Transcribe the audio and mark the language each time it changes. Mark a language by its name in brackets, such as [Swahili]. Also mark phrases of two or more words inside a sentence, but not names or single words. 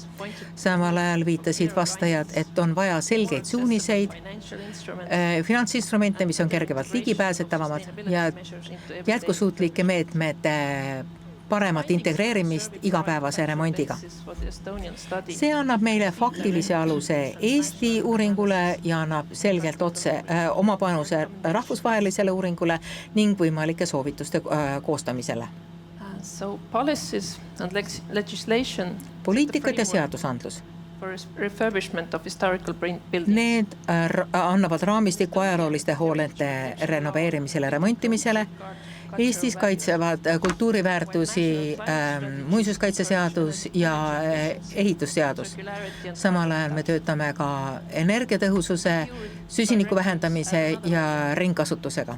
[Estonian] Samal ajal viitasid vastajad, et on vaja selgeid suuniseid, finantsinstrumente, mis on kergevalt ligipääsetavamad ja jätkusuutlike meetmete paremat integreerimist igapäevase remondiga. See annab meile faktilise aluse Eesti uuringule ja annab selgelt otse oma panuse rahvusvahelisele uuringule ning võimalike soovituste koostamisele. [English] So policies and legislation [Estonian] Poliitikad ja seadusandlus. [English] for refurbishment of historical buildings. [Estonian] Need annavad raamistiku ajalooliste hoonete renoveerimisele, remontimisele. Eestis kaitsevad kultuuriväärtusi muinsuskaitseseadus ja ehitusseadus. Samal ajal me töötame ka energiatõhususe, süsiniku vähendamise ja ringkasutusega.